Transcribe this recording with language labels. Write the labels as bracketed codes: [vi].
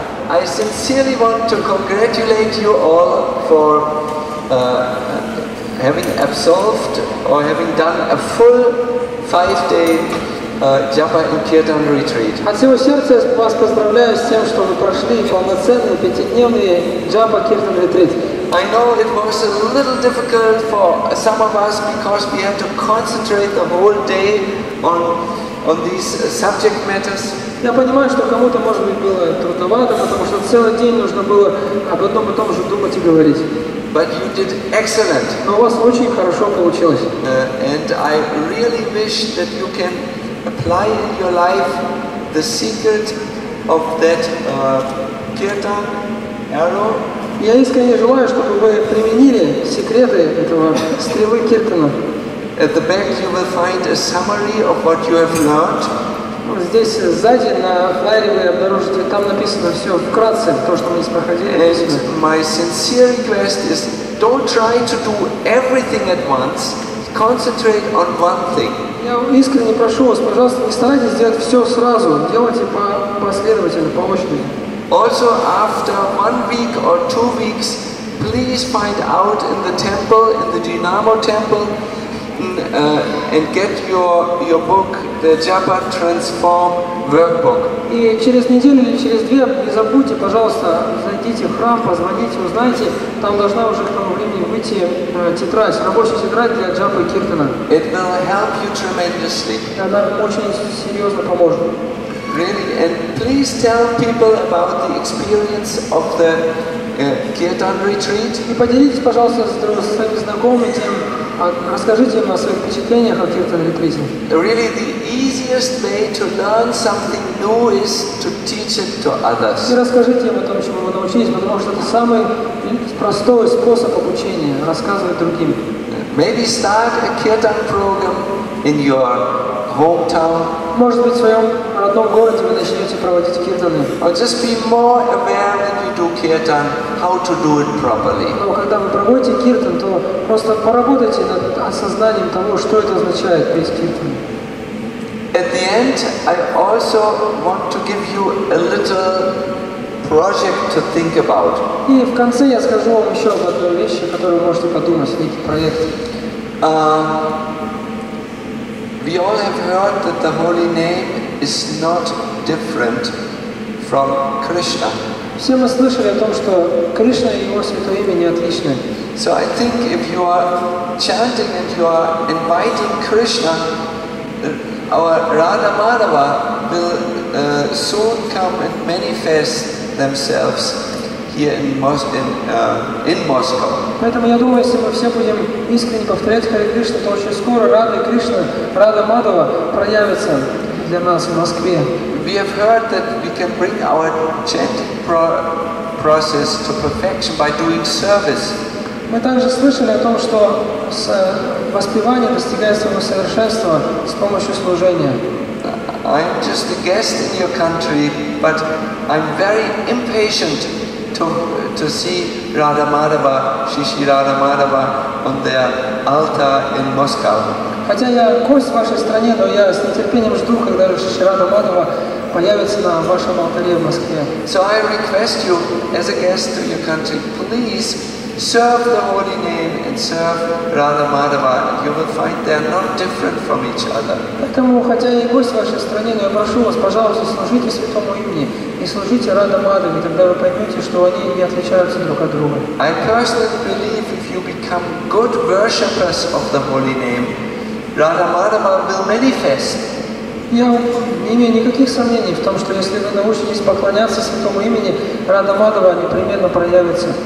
[en] I sincerely want to congratulate you all for having absolved or having done a full 5-day Japa and Kirtan retreat. [ru] От всего сердца я вас поздравляю с тем, что вы прошли полноценный 5-дневный Japa Kirtan retreat. [en] I know it was a little difficult for some of us because we had to concentrate the whole day on these subject matters. [ru] Я понимаю, что кому-то, может быть, было трудновато, потому что целый день нужно было об одном и том же думать и говорить. [en] But you did excellent. [ru] Но у вас очень хорошо получилось. [en] And I really wish that you can apply in your life the secret of that kirtan arrow. [ru] Я искренне желаю, чтобы вы применили секреты этого стрелы Киртана. [en] At the back you will find a summary of what you have learned. [ru] Здесь сзади на флайере вы обнаружите, там написано все вкратце, то, что мы здесь проходили. [en] And my sincere request is, don't try to do everything at once. Concentrate on one thing. [ru] Я искренне прошу вас, пожалуйста, не старайтесь сделать все сразу, делайте последовательно, по очереди. [en] Also, after 1 week or 2 weeks, please find out in the temple, in the Dynamo temple, and get your book, the Japa Transform Workbook. [ru] И через неделю или через 2 не забудьте, пожалуйста, зайдите в храм, позвоните, узнайте, там должна уже к тому времени выйти тетрадь, рабочая тетрадь для Джапа и Киртана. [en] It will help you tremendously. [ru] Она очень серьезно поможет. [en] Really, and please tell people about the experience of the Kirtan retreat. [ru] И поделитесь, пожалуйста, с своими знакомыми тем, расскажите им о своих впечатлениях о Kirtan ретрите. [en] Really, the easiest way to learn something new is to teach it to others. [ru] И расскажите им о том, чему вы научились, потому что это самый простой способ обучения, рассказывать другим. [en] Maybe start a Kirtan program in your hometown. [ru] Может быть, в своем родном городе вы начнете проводить киртаны. [en] Or just be more aware when you do Kirtan, how to do it properly. [ru] Но когда вы проводите киртан, то просто поработайте над осознанием того, что это означает петь киртан. [en] At the end, I also want to give you a little project to think about. [ru] И в конце я скажу вам еще об одной вещи, о которой вы можете подумать, некий проект. [en] We all have heard that the holy name is not different from Krishna. [ru] Все мы слышали о том, что Кришна и его святое имя не отличны. [en] So I think if you are chanting and you are inviting Krishna, our Radha Madhava will soon come and manifest themselves here in Moscow. [ru] Поэтому я думаю, если мы все будем искренне повторять Харе Кришна, то очень скоро Рада и Кришна, Рада Мадхава проявятся для нас в Москве. [en] We have heard that we can bring our chanting process to perfection by doing service. [ru] Мы также слышали о том, что воспевание достигает своего совершенства с помощью служения. [en] I'm just a guest in your country, but I'm very impatient to see Radha Madhava, Shri Radha Madhava on their altar in Moscow. [ru] Хотя я гость в вашей стране, но я с нетерпением жду, когда Шри Рада Мадхава появится на вашем алтаре в Москве. [en] So I request you, as a guest to your country, please serve the holy name and serve Radha Madhava. You will find they are not different from each other. [ru] Поэтому, хотя я и гость в вашей стране, но я прошу вас, пожалуйста, служите святому имени и служите Рада Мадхаве, тогда вы поймете, что они не отличаются друг от друга. [en] I personally believe if you become good worshippers of the holy name, Radha Madhava will manifest. [ru] Я не имею никаких сомнений в том, что если вы научитесь поклоняться святому имени, Рада Мадхава непременно проявится